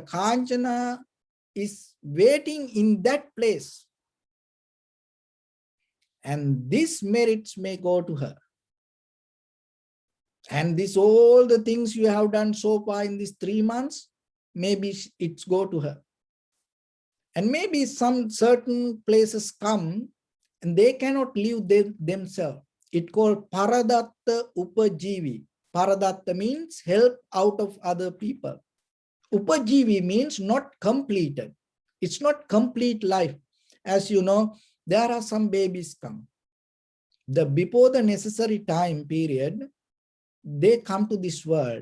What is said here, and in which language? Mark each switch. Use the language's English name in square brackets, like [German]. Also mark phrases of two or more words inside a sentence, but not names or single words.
[English] Kanchana is waiting in that place, And these merits may go to her. And this all the things you have done so far in these 3 months, maybe it's go to her. And maybe some certain places come and they cannot live themselves. It called [Pali] paradatta upajivi. [English] Paradatta means help out of other people. Upajivi means not completed. It's not complete life. As you know, there are some babies come. Before the necessary time period, they come to this world.